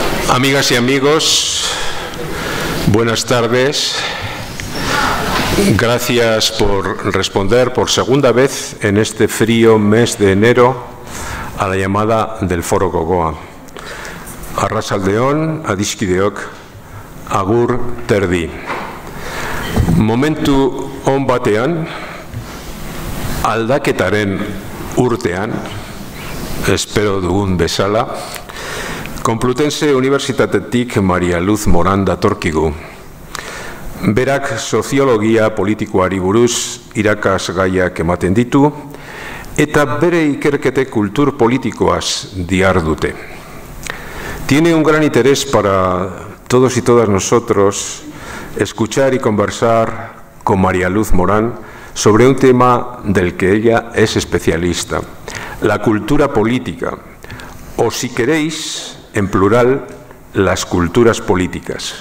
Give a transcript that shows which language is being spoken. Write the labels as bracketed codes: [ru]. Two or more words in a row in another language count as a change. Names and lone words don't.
[es] Amigas y amigos, buenas tardes. Gracias por responder por segunda vez en este frío mes de enero a la llamada del Foro Gogoa. [eu] Arratsaldeon, adiskideok, agur terdi. Momentu on batean, aldaketaren urtean, espero dugun bezala, Complutense Unibertsitatetik Maria Luz Moran datorkigu. Berak soziologia politikoari buruz irakasgaiak ematen ditu eta bere ikerkete kultur politikoaz dihardute. [es] Tiene un gran interés para todos y todas nosotros escuchar y conversar con Maria Luz Moran sobre un tema del que ella es especialista, la cultura política, o si queréis, en plural, las culturas políticas.